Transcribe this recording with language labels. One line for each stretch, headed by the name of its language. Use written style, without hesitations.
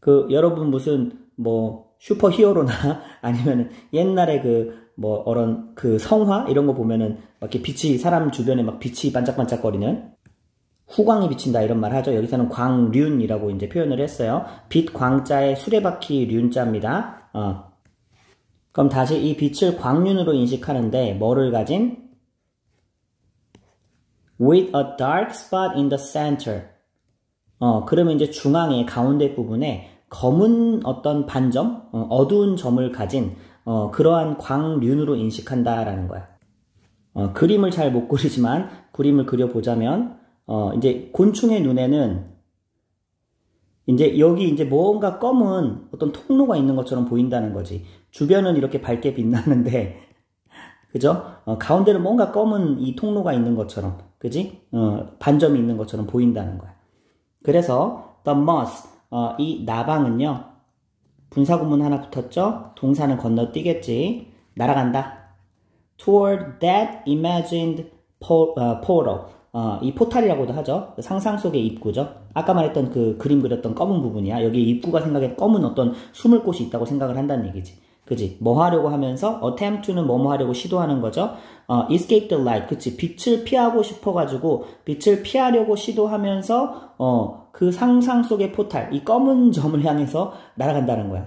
Korean: 여러분 무슨 뭐 슈퍼 히어로나 아니면은 옛날에 뭐 어런 성화 이런 거 보면은 막 이렇게 빛이 사람 주변에 막 빛이 반짝반짝거리는 후광이 비친다 이런 말 하죠. 여기서는 광륜이라고 이제 표현을 했어요. 빛 광자에 수레바퀴 륜자입니다. 그럼 다시 이 빛을 광륜으로 인식하는데 뭐를 가진?
English: With a dark spot in the center.
Korean: 그러면 이제 중앙의 가운데 부분에 검은 어떤 반점, 어두운 점을 가진 그러한 광륜으로 인식한다라는 거야. 그림을 잘 못 그리지만 그림을 그려보자면 이제 곤충의 눈에는 이제 여기 이제 뭔가 검은 어떤 통로가 있는 것처럼 보인다는 거지. 주변은 이렇게 밝게 빛나는데, 그죠? 가운데는 뭔가 검은 이 통로가 있는 것처럼, 그지? 반점이 있는 것처럼 보인다는 거야. 그래서 the moth, 이 나방은요, 분사구문 하나 붙었죠? 동사는 건너뛰겠지. 날아간다.
English: toward that imagined portal.
Korean: 이 포탈이라고도 하죠. 상상 속의 입구죠. 아까 말했던 그 그림 그렸던 검은 부분이야. 여기 입구가 생각에 검은 어떤 숨을 곳이 있다고 생각을 한다는 얘기지. 그지? 뭐 하려고 하면서 attempt to는 뭐뭐 하려고 시도하는 거죠.
English: escape the light. 그치?
Korean: 빛을 피하고 싶어가지고 빛을 피하려고 시도하면서 그 상상 속의 포탈, 이 검은 점을 향해서 날아간다는 거야.